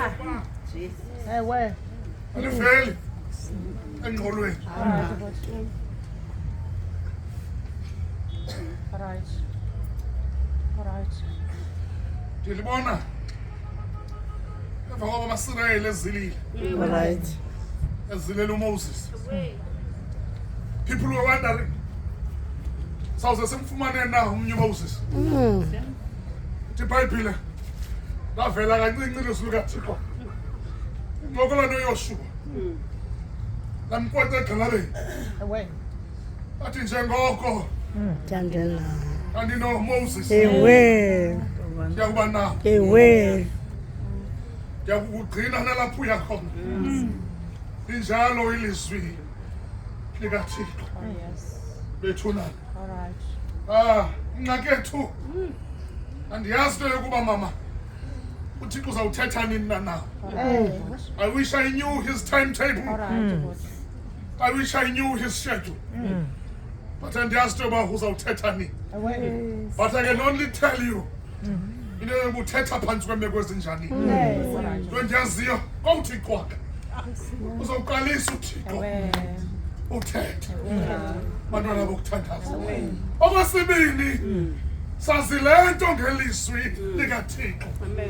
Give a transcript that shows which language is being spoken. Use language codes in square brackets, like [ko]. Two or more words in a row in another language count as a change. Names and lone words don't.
[xh] aliveli engqolweni. Ndilibona emva kwaba amasirayeli ezilile [en] All right. [xh] ezilela uMoses. [en] People were wondering, [xh] sawuze simfumane na umnye uMoses. Ithi iBhayibhile lavela kancinci ilizwi likaThixo ngokola noYoshua lamkweta egxalabeni athi njengoko Thandela. andinoMoses Ewe. ndiyakuba nawe, Ewe. ndiyakugcina nalapho uya khona. Linjalo ilizwi likaThixo bethunana. Mnakethu andiyazi into yokuba mama uThixo uzawuthetha nini na nawe. [en] I wish I knew his timetable. I wish I knew his schedule. [xh] But andiyazi into yoba uzawuthetha nini. [en] But I can only tell you [xh] into yoba uthetha phantsi kweemeko ezinjani. Into endiyaziyo kowuthi cwaka uzawuqalisa uThixo uthetha. Bantwana bokuthandaza. Okwesibini sazi le nto ngelizwi likaThixo.